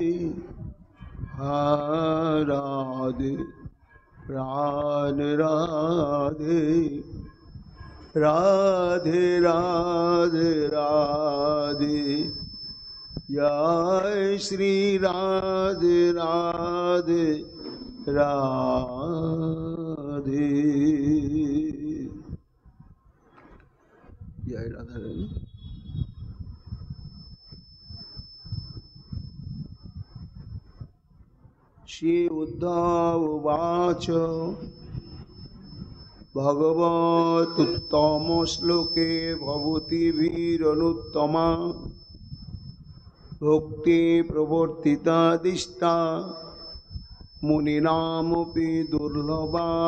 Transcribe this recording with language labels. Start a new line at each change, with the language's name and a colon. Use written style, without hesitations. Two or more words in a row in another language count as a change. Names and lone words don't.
Bangla: রাধে প্রাণ রাধে রাধে রাধে রাধে জয় শ্রী রাধে রাধে রাধে। জয় রাধা রানী।
Sanskrit: श्री उद्धव उवाच भगवतुत्तम श्लोके भवतीभिरनुत्तमा भक्ति प्रवर्तिता दिष्टा मुनिनामपि दुर्लभा।